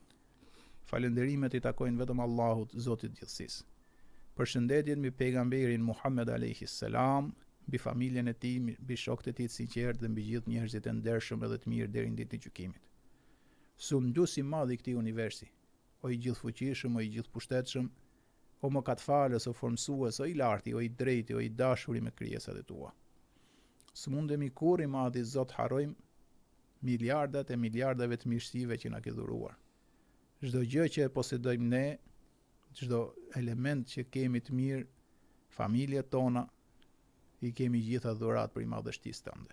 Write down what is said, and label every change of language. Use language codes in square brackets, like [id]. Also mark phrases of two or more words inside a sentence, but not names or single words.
[sq] Falënderimet i takojnë vetëm Allahut, Zotit gjithësisë. Përshëndetjet mbi pejgamberin Muhammed [ar] عليه السلام, [sq] mbi familjen e tij, mbi shokët e tij të sinqertë dhe mbi gjithë njerëzit e ndershëm edhe të mirë deri në ditën e gjykimit. Sundus i madh i këtij universi, o i gjithfuqishëm, o i gjithpushtetshëm, o mëkatfalës, o formësues, o i larti, o i drejti, o i dashuri me krijesat e tua. S'mundemi kur i madhi Zot harrojmë miliardat e miliardave të mirësive që na ke dhuruar. Çdo gjë që e posedojmë ne, çdo element që kemi të mirë, familjet tona, i kemi gjitha dhurat për i madhështisë tënde.